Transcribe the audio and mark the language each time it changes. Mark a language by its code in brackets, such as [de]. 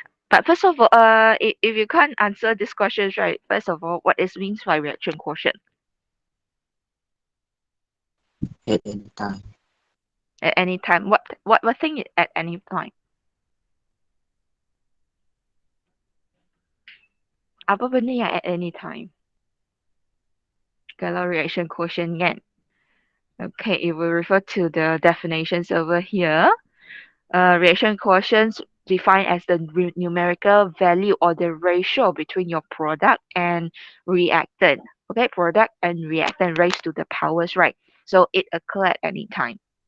[en] But first of all, if you can't answer these questions, right, first of all, what is means by reaction quotient? at any time. At any time. What thing is at any time? [ms] Apa benda yang [en] at any time? [ms] Kalau reaction quotient kan. [en] Okay, if we refer to the definitions over here, reaction quotients defined as the numerical value or the ratio between your product and reactant. Okay, product and reactant raised to the powers, right? So it occur at any time.